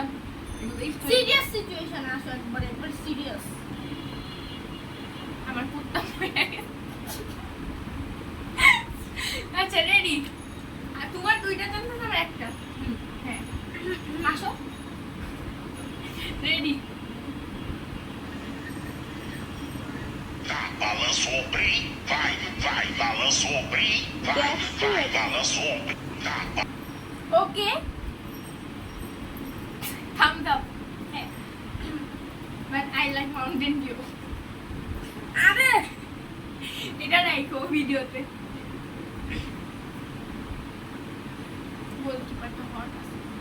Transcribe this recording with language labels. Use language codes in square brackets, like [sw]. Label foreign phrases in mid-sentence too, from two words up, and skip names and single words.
[en] serious situation [bn] আসো, একবার সিরিয়াস। আমার কুত্তা হয়ে গেছে। আচ্ছা রেডি? আর তোমার 2টা চান্স আছে, আমার একটা। হ্যাঁ, আসো। রেডি? [pt] Balanço o brim, vai, balanço o brim, vai, balanço o brim. [bn] ওকে, [en] Thumbs up. হ্যাঁ, but I like mountain view. [bn] আরে এটা রাখো ভিডিওতে। গোলকিপারটা হট আছে